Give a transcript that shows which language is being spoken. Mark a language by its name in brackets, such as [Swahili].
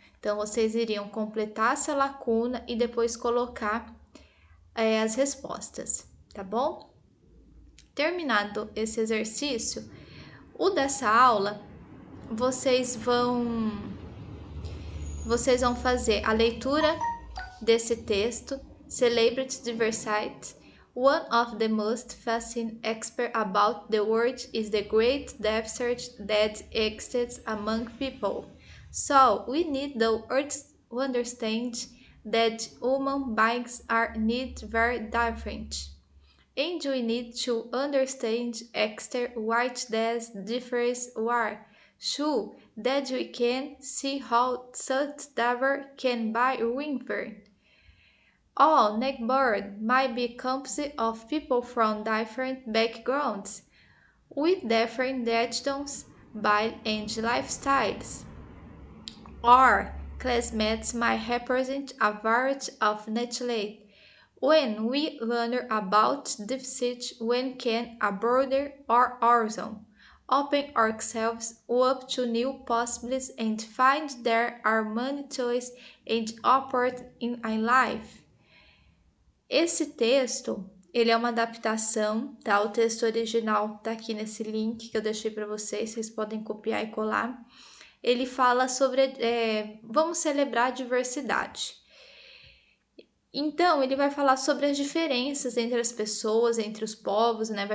[Portuguese] Então, vocês iriam completar essa lacuna e depois colocar as respostas, tá bom? Terminado esse exercício, o dessa aula, vocês vão fazer a leitura desse texto, Celebrity Diversity. [English] One of the most fascinating aspects about the world is the great diversity that exists among people. So we need to understand that human beings are indeed very different. And we need to understand extra what these differences are, so that we can see how such diversity can be remembered. All neighborhoods might be composed of people from different backgrounds, with different attitudes, beliefs, and lifestyles. Our classmates might represent a variety of nationalities. When we learn about diversity, we can broaden our horizon, open ourselves up to new possibilities, and find there are many choices and opportunities in life. [Portuguese] Esse texto, ele é uma adaptação, tá? O texto original tá aqui nesse link que eu deixei para vocês podem copiar e colar. Ele fala sobre, vamos celebrar a diversidade. Então, ele vai falar sobre as diferenças entre as pessoas, entre os povos, né?